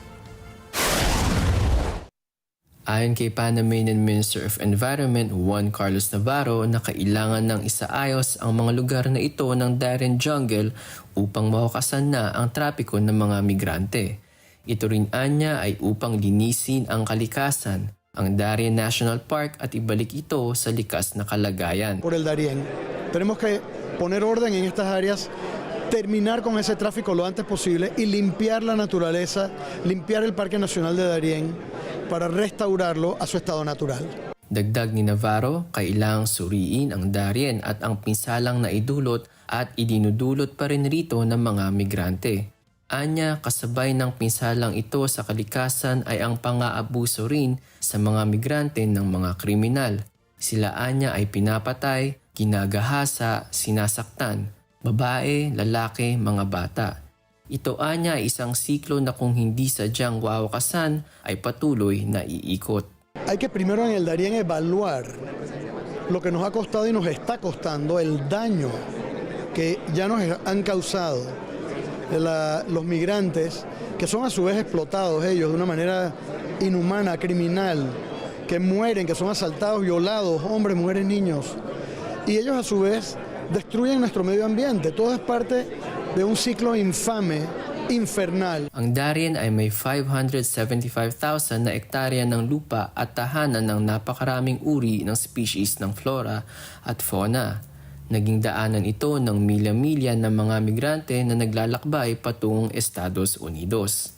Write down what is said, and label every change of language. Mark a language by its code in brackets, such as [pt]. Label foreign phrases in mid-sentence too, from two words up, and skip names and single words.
[tl] Ayon kay [en] Panamanian Minister of Environment [tl] Juan Carlos Navarro na kailangan ng isaayos ang mga lugar na ito ng Darien Jungle upang mawakasan na ang trapiko ng mga migrante. Ito rin anya ay upang linisin ang kalikasan, ang Darien National Park at ibalik ito sa likas na kalagayan. [es] Por el Darién, tenemos que poner orden en estas áreas, terminar con ese tráfico lo antes posible y limpiar la naturaleza, limpiar el Parque Nacional de Darién para restaurarlo a su estado natural. [tl] Dagdag ni Navarro, kailangang suriin ang Darien at ang pinsalang naidulot at idinudulot pa rin rito ng mga migrante. Anya, kasabay ng pinsalang ito sa kalikasan ay ang pang-aabuso rin sa mga migrante ng mga kriminal. Sila anya ay pinapatay, ginagahasa, sinasaktan, babae, lalaki, mga bata. Ito anya ay isang siklo na kung hindi sadyang wawakasan ay patuloy na iikot. [es] Hay que primero en el Darién evaluar lo que nos ha costado y nos está costando, el daño que ya nos han causado los migrantes, que son a su vez explotados ellos de una manera inhumana, criminal, que mueren, que son asaltados, violados, hombres, mujeres, niños. Y ellos a su vez destruyen nuestro medio ambiente. Todo es parte de un ciclo infame, infernal. [tl] Ang Darien ay may 575,000 na ektarya ng lupa at tahanan ng napakaraming uri ng species ng flora at fauna. Naging daanan ito ng milya-milya ng mga migrante na naglalakbay patungong Estados Unidos.